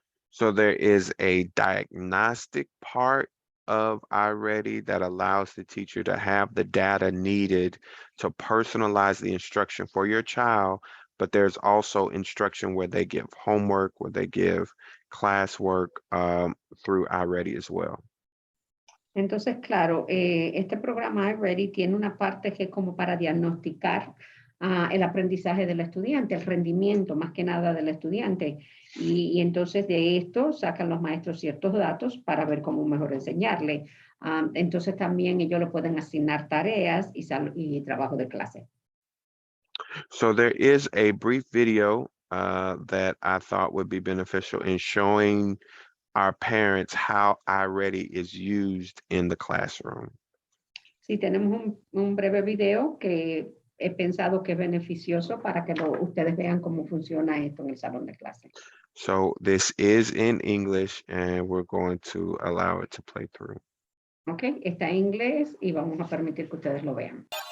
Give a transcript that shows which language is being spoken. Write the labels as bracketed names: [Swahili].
[English] So there is a diagnostic part of iReady that allows the teacher to have the data needed to personalize the instruction for your child, but there's also instruction where they give homework, where they give classwork through iReady as well. [Spanish] Entonces, claro, este programa iReady tiene una parte que es como para diagnosticar el aprendizaje del estudiante, el rendimiento más que nada del estudiante. Y entonces de esto sacan los maestros ciertos datos para ver cómo mejor enseñarle. Entonces también ellos le pueden asignar tareas y trabajo de clase. [English] So there is a brief video that I thought would be beneficial in showing our parents how iReady is used in the classroom. [Spanish] Sí, tenemos un breve video que he pensado que es beneficioso para que ustedes vean cómo funciona esto en el salón de clase. [English] So this is in English and we're going to allow it to play through. [Spanish] Ok, está en inglés y vamos a permitir que ustedes lo vean.